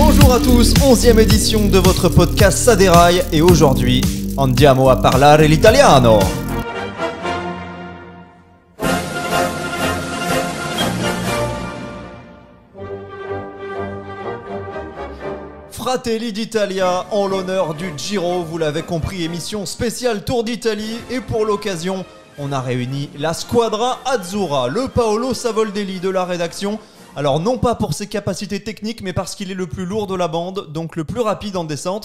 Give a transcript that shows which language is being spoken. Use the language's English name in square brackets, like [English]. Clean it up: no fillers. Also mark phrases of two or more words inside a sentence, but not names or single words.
[French] Bonjour à tous, 11e édition de votre podcast Ça déraille et aujourd'hui, [Italian] andiamo a parlare l'italiano. Fratelli d'Italia, [French] en l'honneur du Giro, vous l'avez compris, émission spéciale Tour d'Italie et pour l'occasion, on a réuni la Squadra Azzurra, le Paolo Savoldelli de la rédaction. Alors non pas pour ses capacités techniques, mais parce qu'il est le plus lourd de la bande, donc le plus rapide en descente.